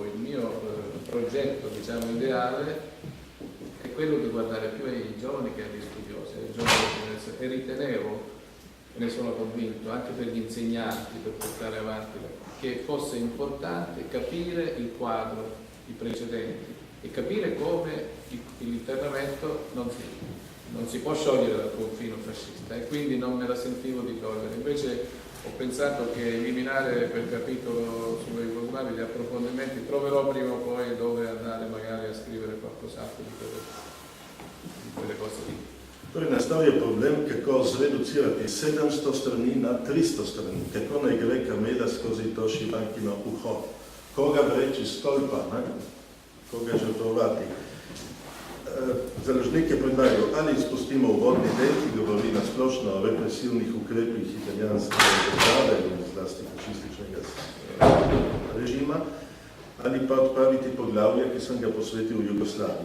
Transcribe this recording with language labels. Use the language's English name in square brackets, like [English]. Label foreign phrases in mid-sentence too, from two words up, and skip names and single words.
[Italian] il mio progetto, diciamo, ideale è quello di guardare più ai giovani che agli studiosi, ai giovani, e ritenevo, e ne sono convinto, anche per gli insegnanti, per portare avanti, che fosse importante capire il quadro, i precedenti, e capire come l'internamento non si può sciogliere dal confino fascista, e quindi non me la sentivo di togliere. Invece ho pensato che eliminare quel capitolo sulle Jugoslavie, gli approfondimenti, troverò prima o poi dove andare magari a scrivere qualcos'altro di quelle cose lì. [Slovenian] Torej, nastal je problem, kako zreducirati 700 strani na 300 strani, kako naj gre kamela skozi to šivankino uho. Koga vreči stolpa, ne? koga žrtvovati. Založnike predlagajo, ali spustimo uvodni del, ki govori na splošno o represivnih ukrepih italijanske države in zlasti fašističnega režima, ali pa odpraviti poglavje, ki sem ga posvetil Jugoslaviji.